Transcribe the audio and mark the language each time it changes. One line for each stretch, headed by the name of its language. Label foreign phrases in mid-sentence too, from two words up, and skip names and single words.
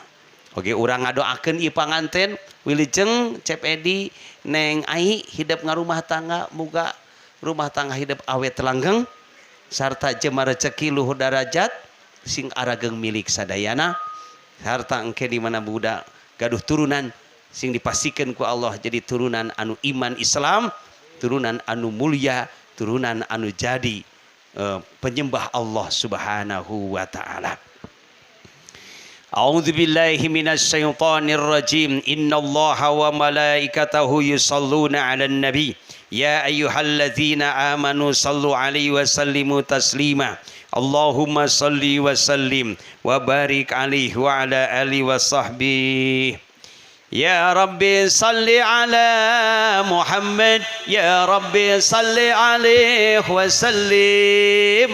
Sundanese: Oke, urang ngadoakeun ieu panganten wilujeng Cep Edi Neng Ai hidup ngarumah tangga muga rumah tangga hidup awet langgeng sarta jema rezeki luhur darajat sing arageng milik sadayana sarta engke di mana budak gaduh turunan sing dipastikan ku Allah jadi turunan anu iman Islam, turunan anu mulia, turunan anu jadi penyembah Allah
Arabic: سبحانه وتعالى. أعوذ بالله من الشيطان الرجيم. إن الله وملائكته يصلون على النبي. يا أيها الذين آمنوا صلوا عليه وسلموا تسليما. اللهم صل وسلم وبارك عليه وعلى آله وصحبه. يا رب صل على محمد، يا رب صل عليه وسلم.